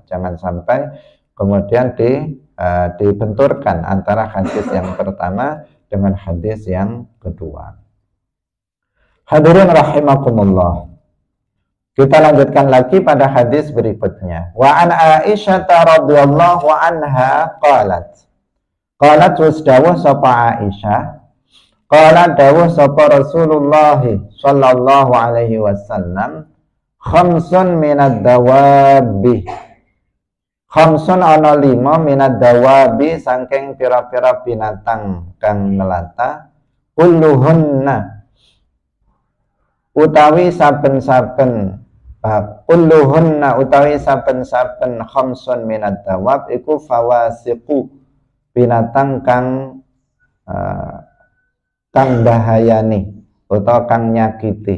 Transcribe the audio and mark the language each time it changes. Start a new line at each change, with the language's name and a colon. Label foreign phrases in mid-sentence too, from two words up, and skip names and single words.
Indonesian: Jangan sampai kemudian dibenturkan antara hadis yang pertama dengan hadis yang kedua. Hadirin rahimakumullah. Kita lanjutkan lagi pada hadis berikutnya.
Arabic: وعن عائشة رضي الله عنها قالت. قالت
Javanese: wasdawuh sapa Aisyah.
Arabic: قال
Javanese: dawuh sapa Rasulullah
Arabic: صلى الله عليه وسلم، خمس من الدواب.
Javanese: Khamsun ana 5
Arabic: من الدواب
Javanese: saking pira-pira binatang kang melata, kulluhunna utawi saben-saben
Arabic: خمس من الدواب
Javanese: iku fawasiqu, binatang kang bahayani utawa kang nyakiti.